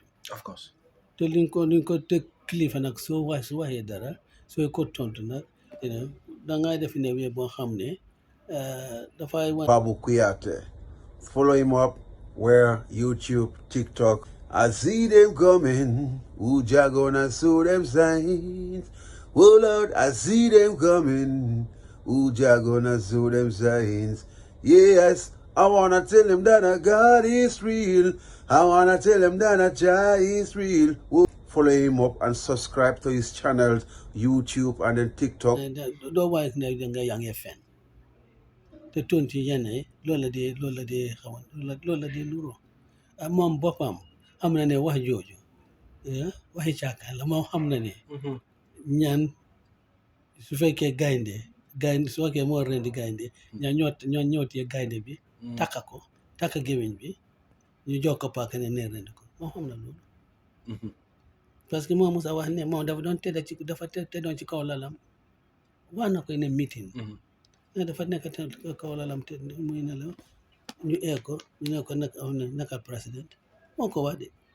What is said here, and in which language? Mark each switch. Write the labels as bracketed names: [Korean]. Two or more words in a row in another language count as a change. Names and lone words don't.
[English] of course [Wolof] te liñ ko teg kilifa nag su waxee dara soo ko tontu nag dangay def ne wee boo xam ne dafay [English] Babu Kuyate. Follow him up where YouTube, TikTok. I see them coming. Uja gonna show them signs. Oh Lord, I see them coming. Uja gonna show them signs. Yes, I wanna tell them that God is real. I wanna tell them that Jah is real. Follow him up and subscribe to his channels, YouTube and then TikTok. [Wolof] doo waaye ne danga yaa ngi fen te tontu yenn loolu la dee xamal loolu la dee nuroo moom boppam xam na ne wax jooju waxi caakaan la moom xam na ne ñaan su fekkee gaynde su fekkee moo rendi gaynde ñoo ñëwtee gaynde bi takka gémmiñ bi ñu jox ko paaka ne rendi ko moom xam na loolu parce que moom Musa wax ne moom dafa doon tëddoon ci kaw lalam wax na ko ne meeting dafa nekk kaw lalam te muy ne la ñu ko ñu ne ko naka président moo ko wax de